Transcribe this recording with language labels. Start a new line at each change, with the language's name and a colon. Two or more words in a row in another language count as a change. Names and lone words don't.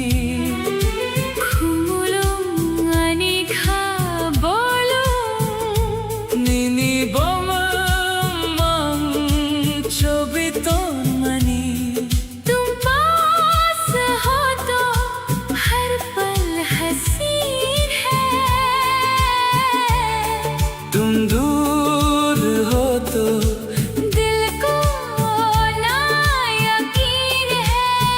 Kok Borok: Khumulong ani kha bolong Nini boma mang chobiton mani
Hindi: तुम पास हो तो हर पल हसीन है तुम दूर हो तो दिल को ना यकीन है